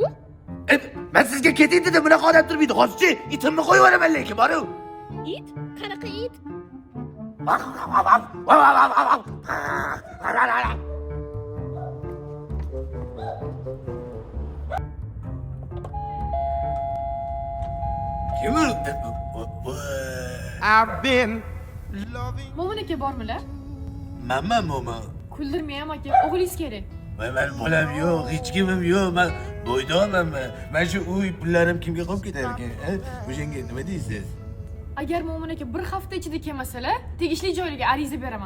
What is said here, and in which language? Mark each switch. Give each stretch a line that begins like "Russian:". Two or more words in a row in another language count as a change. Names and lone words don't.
Uzbek: Men sizga keting dedim, bunaqa odam turmaydi. Hozirchi itimni qo'yib yuboraman lekin, boru. It? Qanaqa it? Kim u?
English: I've been loving.
Uzbek: Mo'min aka bormilar? Mama. Kuldirmayam aka, o'g'lingiz kerak. Men bolam yo'q, hech kimim yo'q. Men bo'ydoqman. Men shu uy pullarim kimga qolib ketar ekan? O'shanga nima deysiz? Agar Mo'min aka bir hafta ichida kelmasalar, tegishli joylarga ariza beraman.